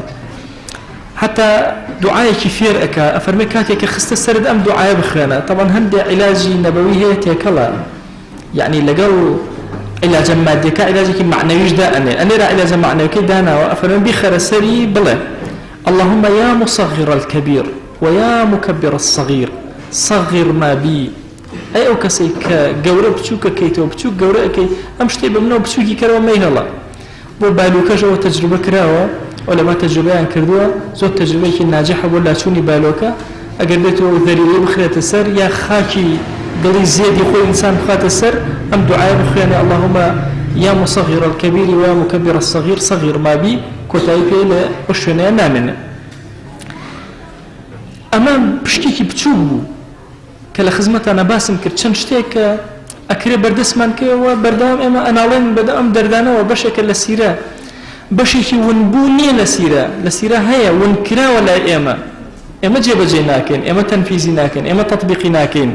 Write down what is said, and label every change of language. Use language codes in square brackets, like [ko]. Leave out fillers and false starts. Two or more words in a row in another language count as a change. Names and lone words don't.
[ckb] حتى دوعایەکی فێر ئەکا. ئەفەرمێ کاتێککە خستە سەرت ئەم دوعایە بخوێنە. طبعا هەندێک عیلاجی نەبەوی هەیە تێکەڵە، یعنی لەگەڵ عیلاجە مادیەکە عیلاجێکی معنەویشدا ئەنێرا عیلاجە معنەویەکەی داناوە. ئەفەرمێ بیخەرە سەری بڵێ [ar] اللهم يا مصغر الكبير ويا مكبر الصغير صغر ما بي. [ckb] ئەی ئەو کەسەی کە گەورە بچووکە کەیتەوە بچووک گەورە ئەەکەی ئەم شتێ بمنەوە بچووکی کەرەوە مەیهەڵە. بۆ بالوکەشەوە تەجروبە کراوە، ئەولەما تەجروبەیان کردووە، زۆر تەجروبەیەکی ناجەحە بۆ لاچوونی بالۆکە. ئەگەر بێتەوە ذەریرەی بخرێتە سەر یا خاکی دڵی زێدی خۆی ئینسان بخاتە سەر، ئەم دوعایە بخوێنێ [ar] اللهم يا مصغر الكبير ويا مكبر الصغير صغر ما بي، [ckb] کۆتایی پێ لە ئەو شوێنەیە نامێنێ. ئەمە پشتێکی بچوو بوو کە لە خزمەتانە باسم کرد، چەند شتێک کە ئەکرێ بەردەستمان کەوە بەردەوام ئێمە ئەناڵێن بەدەم دەردانەوە بەشێکە لە سیرە، بەشێکی ونبوو نییە لە سیرە هەیە، ونکراوە لای ئێمە جێبەجێ ناکەین، ئێمە تەنفیزی ناکەین، ئێمە تەطبیقی ناکەین.